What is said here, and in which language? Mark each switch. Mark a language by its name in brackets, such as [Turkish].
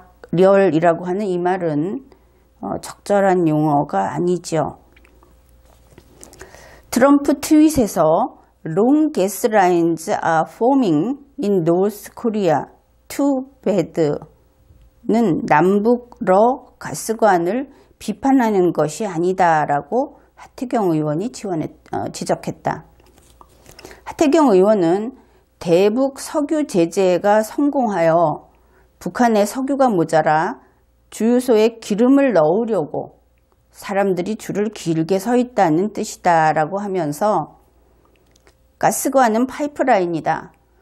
[Korean] 작렬이라고 하는 이 말은 적절한 용어가 아니죠. 트럼프 트윗에서 [English] Long gas lines are forming in North Korea. Too bad. [Korean] 는 남북러 가스관을 비판하는 것이 아니다라고 하태경 의원이 지적했다. 하태경 의원은 대북 석유 제재가 성공하여 북한의 석유가 모자라 주유소에 기름을 넣으려고 사람들이 줄을 길게 서 있다는 뜻이다라고 하면서 가스관은 파이프라인이다.